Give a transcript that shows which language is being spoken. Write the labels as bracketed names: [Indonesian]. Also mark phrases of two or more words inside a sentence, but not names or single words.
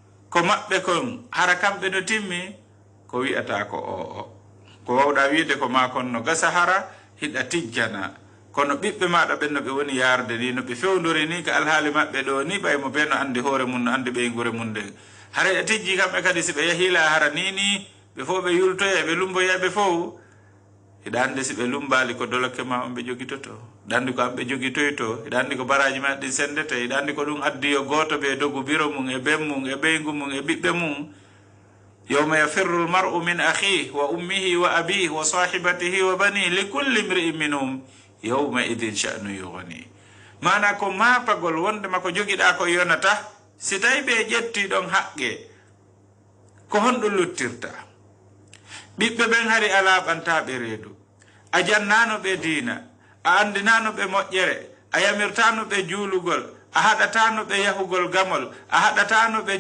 [Fula] ko maɓɓe kon hara kamɓe no timmi ko wi'ata ko ko wawɗa wiide ko ma kon no gasa hara hiɗa tijjana kono ɓiɓɓe maɗa ɓen no ɓe woni yarde ni no ɓe fewdori ni ka alhaali maɓɓe ɗo ni ɓay mo ɓe no andi hoore mum no andi ɓeygure mum nden hara a tijji kamɓe kadi si ɓe yahila hara ni ɓe fof ɓe yultoya ɓe lumboyaɓe fof hiɗa andi si ɓe lumbali ko doloke ma on ɓe jogitoto hiɗa andi ko amɓe jogitoyto hiɗa andi ko baraji ma ɗi sendete hiɗa andi ko ɗum addi yo goto ɓe dogu biro mum e ben mum e ɓeygu mum e ɓiɓɓe mum [Arabic] يوم يفر المرء من أخيه وأمه وأبيه وصاحبته وبنيه لكل امرئ منهم يوم إذ شأن يغني [Fula] mana ko mapagol wonde mako jogiɗa ko yonata si tawi ɓe ƴetti ɗon haqqe ko honɗum luttirta ɓiɓɓe ɓen hari a laaɓantaɓe reedu a jannanoɓe diina a andinanoɓe moƴƴere a yamirtanoɓe juulugol a haɗatanoɓe yahugol gamol a haɗatanoɓe